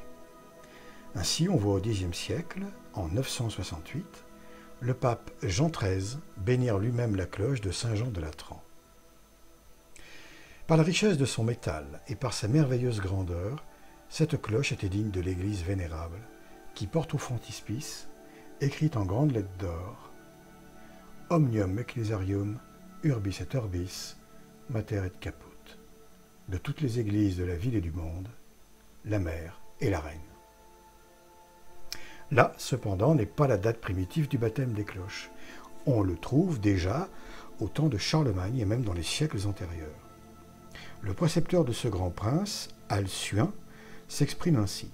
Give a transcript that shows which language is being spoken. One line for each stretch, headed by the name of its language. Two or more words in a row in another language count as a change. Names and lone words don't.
French: Ainsi, on voit au Xe siècle, en 968, le pape Jean XIII bénir lui-même la cloche de Saint Jean de Latran. Par la richesse de son métal et par sa merveilleuse grandeur, cette cloche était digne de l'église vénérable, qui porte au frontispice, écrite en grandes lettres d'or, «
Latin: Omnium ecclesiarium, urbis et orbis, mater et caput
French: » de toutes les églises de la ville et du monde, la mère et la reine. Là, cependant, n'est pas la date primitive du baptême des cloches. On le trouve déjà au temps de Charlemagne et même dans les siècles antérieurs. Le précepteur de ce grand prince, Alcuin, s'exprime ainsi.